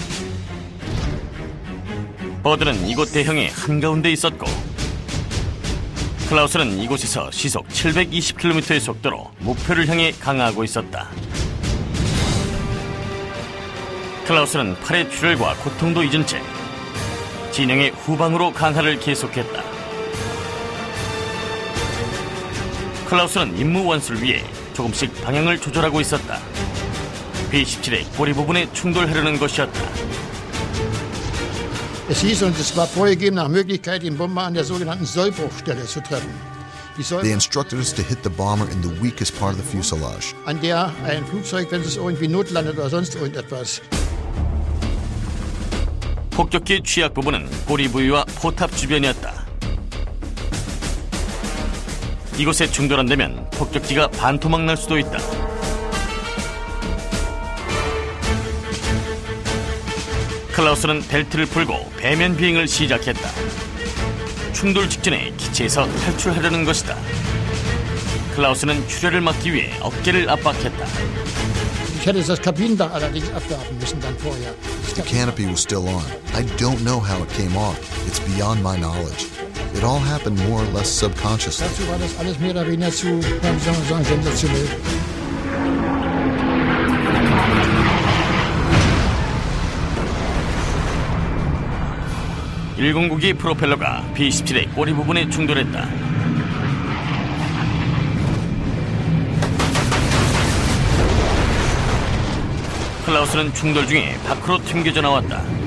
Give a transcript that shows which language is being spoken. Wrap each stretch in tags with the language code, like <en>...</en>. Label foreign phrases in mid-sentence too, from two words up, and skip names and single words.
<ko>버드는 이곳 대형의 한가운데 있었고 클라우스는 이곳에서 시속 720km의 속도로 목표를 향해 강하고 있었다. 클라우스는 팔의 출혈과 고통도 잊은 채 진영의 후방으로 강화를 계속했다. 클라우스는 임무 완수를 위해 조금씩 방향을 조절하고 있었다. B-17의 꼬리 부분에 충돌하려는 것이었다.</ko> <de>Es hieß uns, es war vorgegeben, nach Möglichkeit den Bomber an der sogenannten Sollbruchstelle zu treffen.</de> <en>They instructed us to hit the bomber in the weakest part of the fuselage.</en> <de>An der ein Flugzeug, wenn es irgendwie notlandet oder sonst irgendetwas.</de> <ko>폭격기의 취약 부분은 꼬리 부위와 포탑 주변이었다. 이곳에 충돌한다면 폭격기가 반토막 날 수도 있다. 클라우스는 벨트를 풀고 배면 비행을 시작했다. 충돌 직전에 기체에서 탈출하려는 것이다. 클라우스는 출혈을 막기 위해 어깨를 압박했다.</ko> <de>Ich hätte das Kabinendach allerdings abwerfen müssen dann vorher.</de> <en>The canopy was still on. I don't know how it came off. It's beyond my knowledge. It all happened more or less subconsciously.</en> <de>Dazu war das alles mehr oder weniger zu, wie soll man sagen, sensationell.</de> <ko>(109기) 프로펠러가 B-17의 꼬리 부분에 충돌했다. 클라우스는 충돌 중에 밖으로 튕겨져 나왔다.</ko>